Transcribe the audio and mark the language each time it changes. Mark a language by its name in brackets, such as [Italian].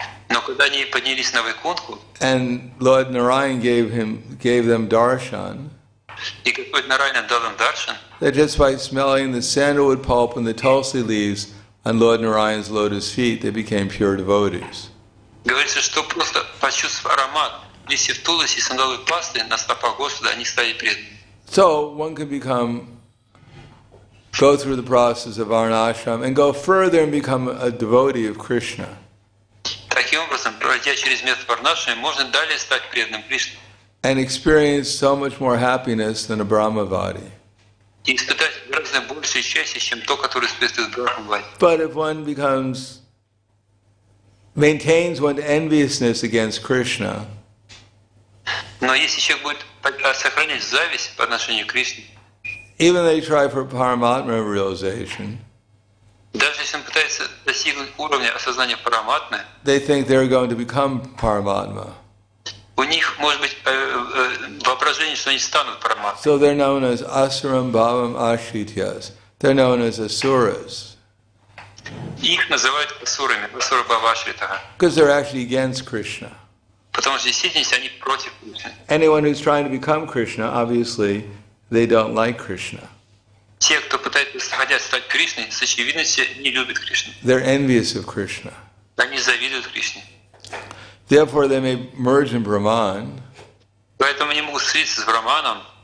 [Russian] Но когда они поднялись на Вайкунтху, [English] and Lord Narayan gave them darshan, [Russian] и Господь Нарайна дал им даршан, [English] that just by smelling the sandalwood pulp and the tulsi leaves on Lord Narayan's lotus feet, they became pure devotees. [Russian] говорится, что просто почувствовав аромат листьев туласи и сандаловой пасты на стопах Господа, они стали преданными. [English] So one can go through the process of varnashram and go further and become a devotee of Krishna. [Russian] Таким образом, пройдя через метод варнашрама, можно далее стать преданным Кришне [English] And experience so much more happiness than a Brahmavadi. [Russian] и испытать гораздо большее счастье, чем то, которое испытывает Брахмавади. [English] But if one maintains one's enviousness against Krishna, [Russian] Но если человек будет сохранять зависть по отношению к Кришне, [English] even they try for Paramatma realization, [Russian] даже если он пытается достигнуть уровня осознания параматмы, [English] they think they're going to become Paramatma. [Russian] у них может быть воображение, что они станут параматмой. [English] So they're known as Asuram Bhavam Ashityas. They're known as Asuras. [Russian] Их называют асурами, асура Бхавашритага, [English] Because they're actually against Krishna. [Russian] потому что в действительности они против Кришны. [English] Anyone who's trying to become Krishna, obviously, they don't like Krishna. [Russian] Те, кто хотят стать Кришной, с очевидностью не любят Кришну. [English] They're envious of Krishna. [Russian] Они завидуют Кришне. [English] Therefore, they may merge in Brahman, [Russian] Поэтому они могут слиться с Браманом,